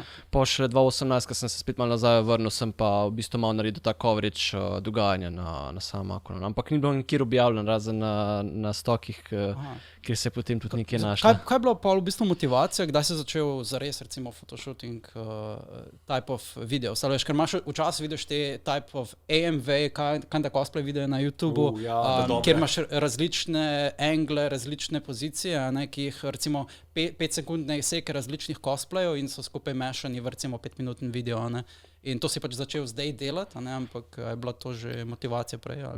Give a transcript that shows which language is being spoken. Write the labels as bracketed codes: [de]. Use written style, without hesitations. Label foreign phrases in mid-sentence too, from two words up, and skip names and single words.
[sl] Po šele 2018, ko sem se spet malo nazaj vrnil, sem pa v bistvu malo naredil ta coverage dogajanja na samem Makonu. Ampak ni bilo nikjer objavljen, razen na stokih, kjer se je potem tudi nekaj našlo. Kaj je bilo pa v bistvu motivacija, kdaj si začel zares recimo [en] photoshooting type of video? [sl] Veš, ker imaš včasih vidiš te [en] type of AMV, kinda cosplay video [sl] na YouTubeu, kjer imaš različne angle, različne pozicije, ki jih recimo 5-sekundne seke različnih cosplayov in so skupaj mešani v recimo 5-minutni video, ne? In to si pač začel zdaj delati, ampak je bila to že motivacija prej? Ali?